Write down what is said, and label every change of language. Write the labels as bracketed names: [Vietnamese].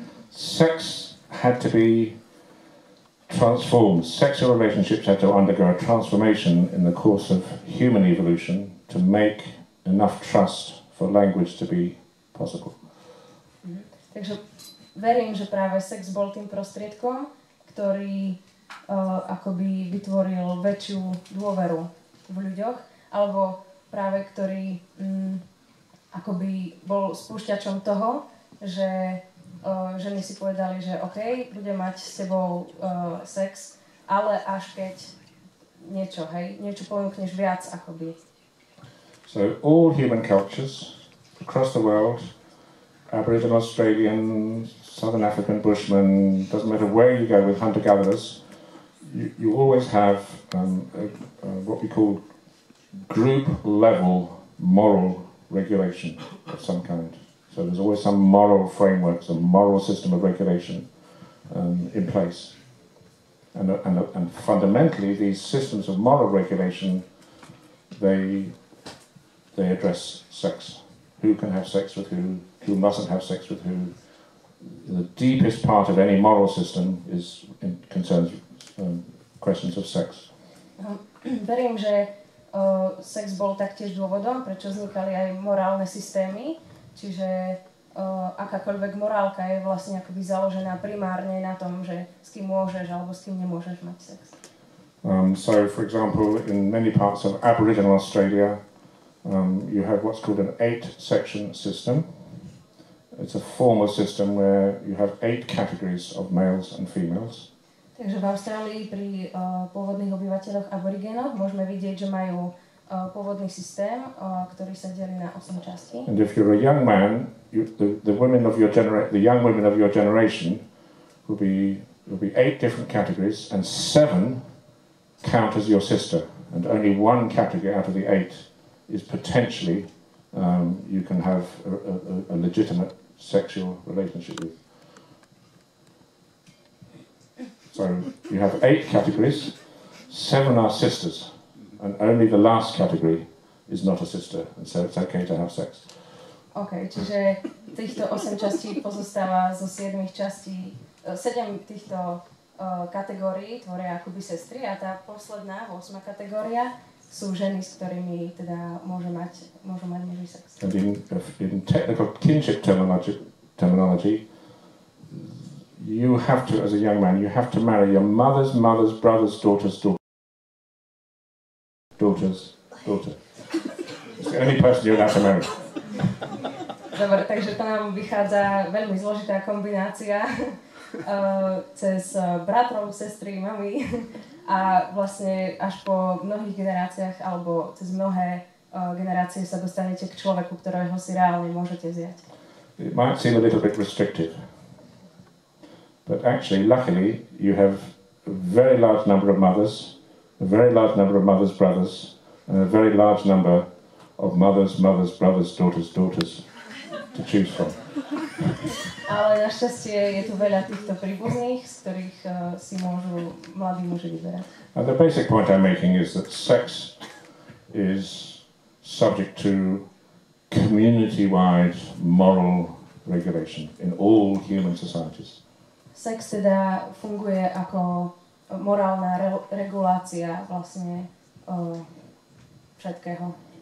[English] Sex had to be transformed. Sexual relationships had to undergo a transformation in the course of human evolution to make enough trust for language to be possible. [Slovak] Takže verím, že práve sex bol tým prostriedkom, ktorý akoby vytvoril väčšiu dôveru v ľuďoch, alebo práve ktorý akoby bol spúšťačom toho, že ženy si povedali, že OK, budem mať s tebou sex, ale až keď niečo ponúkneš viac akoby. [English] So all human cultures across the world, Aboriginal, Australian, Southern African Bushmen, doesn't matter where you go with hunter-gatherers, you always have what we call group-level moral regulation of some kind. So there's always some moral framework, some moral system of regulation in place. And fundamentally, these systems of moral regulation, they address sex. Who can have sex with who mustn't have sex with who. The deepest part of any moral system concerns questions of sex. [Slovak] Verím, že sex bol taktiež dôvodom, prečo vznikali aj morálne systémy, čiže akákoľvek morálka je vlastne akoby založená primárne na tom, že s kým môžeš alebo s kým nemôžeš mať sex. [English] So, for example, in many parts of Aboriginal Australia, you have what's called an 8-section system. It's a formal system where you have 8 categories of males and females. [Slovak] Takže v Austrálii pri pôvodných obyvateľoch aborigénoch môžeme vidieť, že majú pôvodný systém, ktorý sa delí na 8 častí. [English] And if you're a young man, the young women of your generation will be 8 different categories, and 7 count as your sister, and only 1 category out of the 8 is potentially you can have a legitimate sexual relationship with. So you have 8 categories, 7 are sisters, and only the last category is not a sister, and so it's okay to have sex. [Slovak] OK, čiže týchto 8 častí pozostáva zo 7 častí, 7 týchto kategórií tvoria akoby sestry a tá posledná, 8. kategória, sú ženy, s ktorými teda môžu mať muži sex. [English] And in technical kinship terminology, you have to, as a young man, you have to marry your mother's brother's daughter's daughter. It's the only person you're allowed to marry. [Slovak] Dobre, takže to nám vychádza veľmi zložitá kombinácia cez bratrov, sestry, mami a vlastne až po mnohých generáciách alebo cez mnohé generácie sa dostanete k človeku, ktorého si reálne môžete vziať. [English] It might seem a little bit restrictive, but actually, luckily, you have a very large number of mothers, a very large number of mothers' brothers, and a very large number of mothers, brothers, daughters to choose from. [Slovak] Ale našťastie je tu veľa týchto príbuzných, z ktorých si môžu mladí muži vyberať. [English] And the basic point I'm making is that sex is subject to community-wide moral regulation in all human societies. [Slovak] Sex teda funguje ako morálna regulácia vlastne všetkého.